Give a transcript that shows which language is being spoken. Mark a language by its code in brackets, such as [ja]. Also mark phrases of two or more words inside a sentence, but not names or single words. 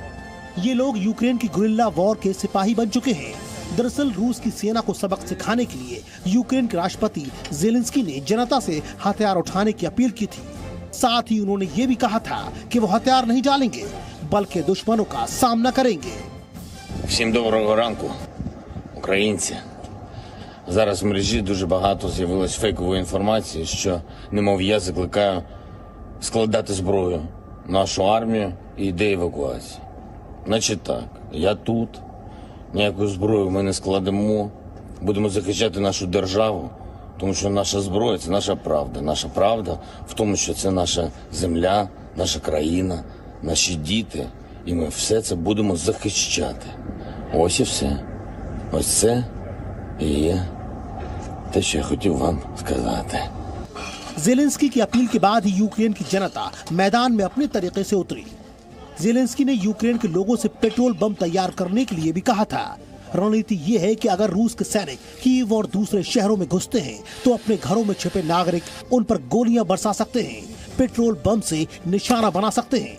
[hi] ये लोग यूक्रेन की [en] guerrilla war [hi] के सिपाही बन चुके हैं। दरअसल रूस की सेना को सबक सिखाने के लिए यूक्रेन के राष्ट्रपति जेलेंस्की ने जनता से हथियार उठाने की अपील की थी। साथ ही उन्होंने ये भी कहा था कि वो हथियार नहीं डालेंगे बल्कि दुश्मनों का सामना करेंगे। [uk] Всім доброго ранку, українці. Зараз в мережі дуже багато з'явилось фейкової інформації, що немов я закликаю складати зброю, нашу армію і йде евакуація. Значить так, я тут, ніякої зброї ми не складемо, будемо захищати нашу державу, тому що наша зброя – це наша правда. Наша правда в тому, що це наша земля, наша країна, наші діти, і ми все це будемо захищати. Ось і все. Ось це і є те, що я хотів вам сказати. [hi] जेलेंस्की की अपील के बाद ही यूक्रेन की जनता मैदान में अपने तरीके से उतरी। जेलेंस्की ने यूक्रेन के लोगों से पेट्रोल बम तैयार करने के लिए भी कहा था। रणनीति ये है कि अगर रूस के सैनिक कीव और दूसरे शहरों में घुसते हैं तो अपने घरों में छिपे नागरिक उन पर गोलियां बरसा सकते हैं, पेट्रोल बम से निशाना बना सकते हैं।